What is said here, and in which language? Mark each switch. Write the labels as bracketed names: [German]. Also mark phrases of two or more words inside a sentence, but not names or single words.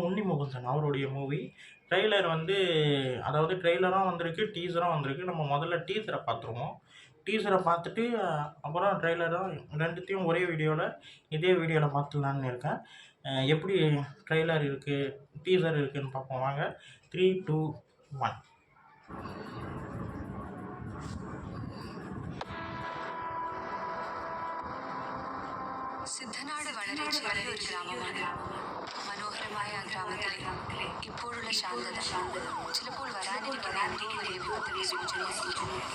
[Tamil] உன்னி முகுந்தன் அவருடைய [English] movie trailer [Tamil] வந்து, அதாவது ட்ரெய்லரும் வந்திருக்கு, டீசரும் வந்திருக்கு. நம்ம முதல்ல டீசரை பார்த்துருவோம். டீசரை பார்த்துட்டு அப்புறம் ட்ரெய்லரும் ரெண்டுத்தையும் ஒரே வீடியோவில் இதே வீடியோவில் பார்த்துடலான்னு இருக்கேன். எப்படி ட்ரெய்லர் இருக்குது, டீசர் இருக்குதுன்னு பார்ப்போம். வாங்க. 3, 2, 1. [Malayalam] സിദ്ധനാട് വളരെ ചെറിയൊരു ഗ്രാമമാണ്. മനോഹരമായ ആ ഗ്രാമത്തിലെ ഇപ്പോഴുള്ള ശാന്തത ചിലപ്പോൾ വരാനിരിക്കുന്ന എന്തെങ്കിലും ഒരു വിപത്തിന്റെ സൂചനയായിരിക്കും.